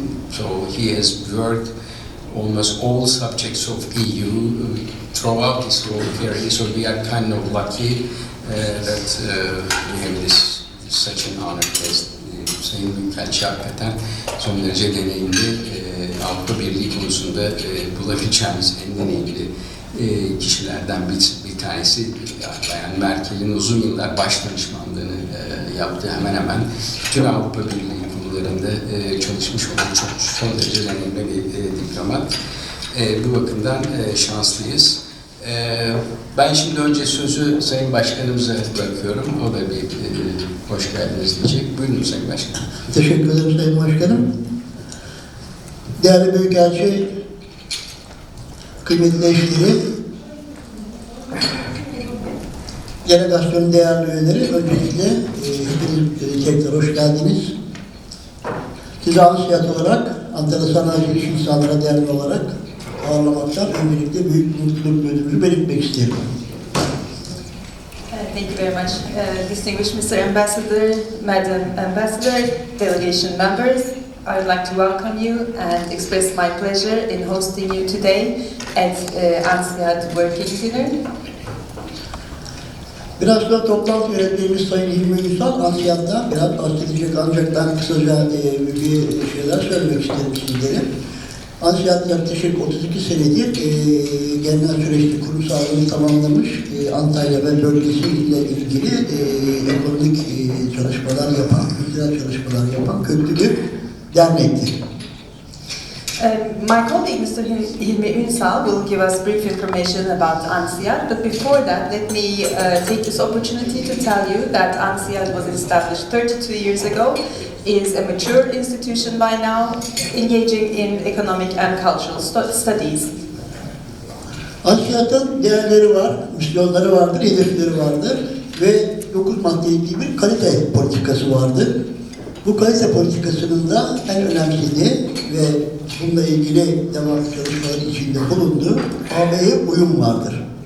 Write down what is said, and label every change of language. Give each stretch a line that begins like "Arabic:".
English: So he has worked almost all subjects of EU throughout his whole career. So we are kind of lucky that we have such an honored guest.
Turkish: Sayın Büyükelçi hakikaten son derece deneyimli, Avrupa Birliği konusunda bulabileceğimiz en deneyimli kişilerden bir tanesi. Bayan Merkel'in uzun yıllar baş danışmanlığını yaptığı hemen hemen bütün Avrupa Birliği konularında çalışmış olan çok son derece deneyimli bir diplomat. Bu bakımdan şanslıyız. Ben şimdi önce sözü Sayın Başkanımıza bırakıyorum. O da bir hoş geldiniz diyecek. Buyurun Sayın Başkan. Teşekkür ederim Sayın Başkanım. Değerli Büyükelçi, kıymetli eşleri, delegasyonun değerli üyeleri, öncelikle hepiniz tekrar hoş geldiniz. Sizi ANSİAD olarak, Antalya Sanayi İş İnsanlara Derneği olarak ağırlamaktan öncelikle büyük mutluluk duyduğumuzu belirtmek isterim.
English: Thank you very much, distinguished Mr. Ambassador, Madam Ambassador, delegation members. I would like to welcome you and express my pleasure in hosting you today at ANSİAD Working Dinner.
Turkish: Biraz da toplantı yönetmenimiz Sayın Hilmi Ünsal, ANSİAD'da biraz bahsedecek, ancak ben kısaca bir şeyler söylemek isterim sizlere. ANSİAD yaklaşık 32 senedir genel süreçte kurumsallığını tamamlamış, Antalya ve bölgesiyle ilgili ekonomik çalışmalar yapan, kültürel çalışmalar yapan köklü bir dernektir.
English: My colleague Mr. Hilmi Ünsal will give us brief information about ANSİAD, but before that let me take this opportunity to tell you that ANSİAD was established 32 years ago, is a mature institution by now, engaging in economic and cultural studies.
Turkish: ANSİAD'ın değerleri var, misyonları vardır, hedefleri vardır ve 9 maddeli bir kalite politikası vardır. Bu kalite politikasının da en önemlisi ve bununla ilgili devam çalışmaları içinde bulunduğu AB'ye uyum vardır.